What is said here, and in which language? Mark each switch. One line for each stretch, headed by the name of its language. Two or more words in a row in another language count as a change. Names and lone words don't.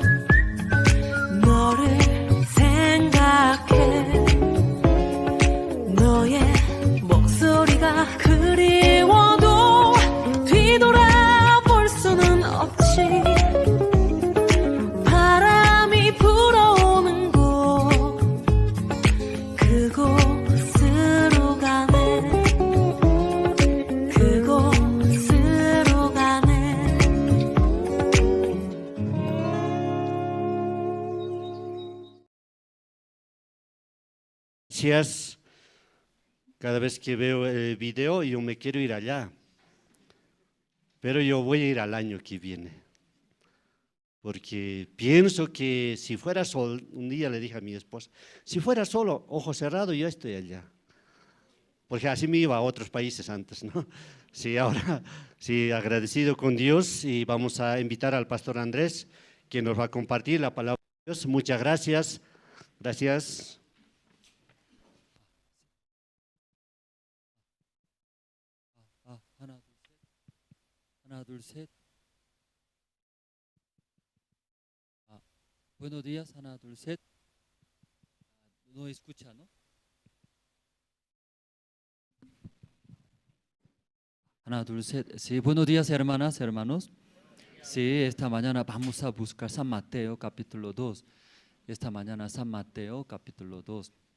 Korean: 너를 생각해 너의 목소리가 그리워도 뒤돌아볼 수는 없지 바람이 불어오는 곳 그곳으로 가네 그곳으로 가네
Spanish: Gracias. Cada vez que veo el video yo me quiero ir allá, pero yo voy a ir al año que viene, porque pienso que si fuera solo, un día le dije a mi esposa, si fuera solo, ojo cerrado, yo estoy allá, porque así me iba a otros países antes, ¿no? Sí, ahora sí, agradecido con Dios y vamos a invitar al pastor Andrés, que nos va a compartir la palabra de Dios. Muchas gracias. Gracias.
Korean: 하나, 둘, 셋.
Spanish: Buenos días,
Korean: 하나, 둘, 셋.
Spanish: ¿No escucha, no?
Korean: 하나, 둘, 셋.
Spanish: Sí, buenos días, hermanas, hermanos. Sí, esta mañana vamos a buscar San Mateo, capítulo 2. Esta mañana San Mateo, capítulo 2.